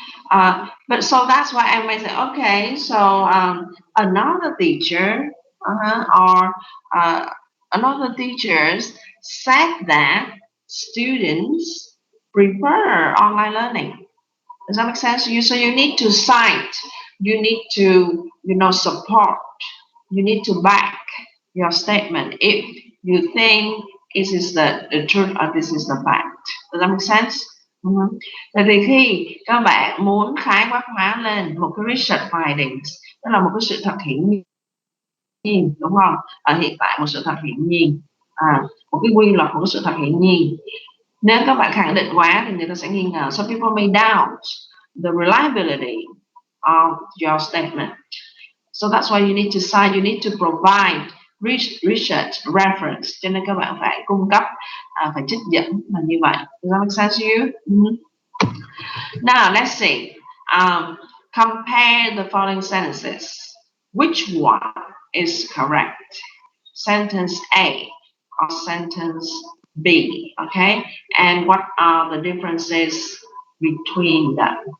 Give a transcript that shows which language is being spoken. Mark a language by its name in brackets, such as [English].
[English] But so that's why I may say, okay, so another teacher or another teachers said that students prefer online learning. Does that make sense? So you need to cite, you need to support, you need to back your statement if you think this is the truth or this is the fact. Does that make sense? [Vietnamese] Tại vì khi các bạn muốn khái quát hóa lên một cái research findings, đó là một cái sự thật hiển nhiên, đúng không? Ở hiện tại một sự thật hiển nhiên, một cái quy luật của sự thật hiển nhiên. Nếu các bạn khẳng định quá thì người ta sẽ nghi ngờ. [English] So people may doubt the reliability of your statement. So that's why you need to cite, you need to provide research reference. [Vietnamese] Cho nên các bạn phải cung cấp, phải trích dẫn là như vậy. [English] Does that make sense to you? Now let's see. Compare the following sentences. Which one is correct? Sentence A or sentence B, okay? And what are the differences between them?